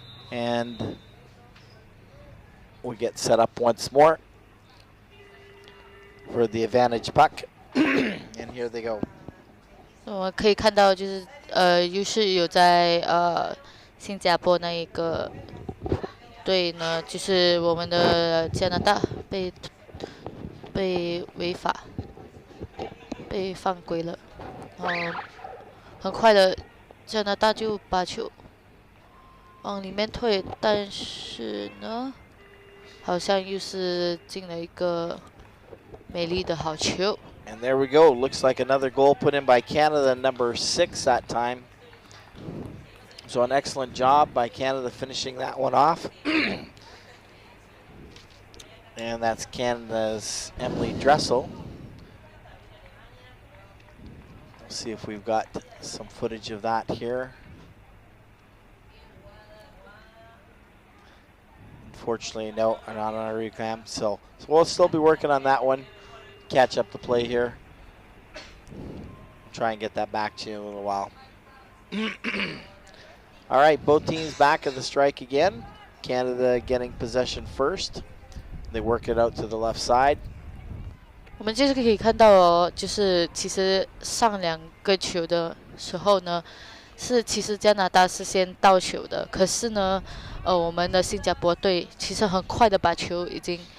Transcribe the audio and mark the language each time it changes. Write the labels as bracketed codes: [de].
[en] And we get set up once more for the advantage puck. And here they go. [zh] 我们可以看到就是优势有在新加坡那一个队呢，就是我们的加拿大被违法被犯规了，然后很快的加拿大就把球往里面退，但是呢，好像又是进了一个美丽的好球。 [en] And there we go. Looks like another goal put in by Canada, number 6 that time. So an excellent job by Canada finishing that one off. And that's Canada's Emily Dressel. We'll see if we've got some footage of that here. Unfortunately, no, not on our recam. So we'll still be working on that one. Catch up the play here. Try and get that back to you in a little while. All right, both teams back at the strike again. Canada getting possession first. They work it out to the left side. [zh] 我们就是可以看到哦，就是其实上2个球的时候呢，是其实加拿大是先到球的，可是呢，我们的新加坡队其实很快的把球已经